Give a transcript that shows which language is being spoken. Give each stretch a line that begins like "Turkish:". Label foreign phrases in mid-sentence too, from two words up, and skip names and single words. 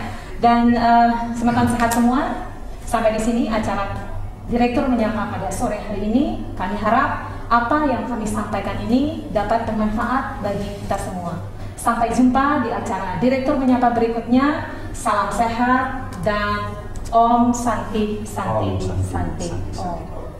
Indonesian: Dan semeton sehat semua. Sampai di sini acara Direktur Menyapa pada sore hari ini. Kami harap apa yang kami sampaikan ini dapat bermanfaat bagi kita semua. Sampai jumpa di acara Direktur Menyapa berikutnya. Salam sehat dan
Balinese: Om Santi Santi Om Santi, Santi. Santi, Santi. Om.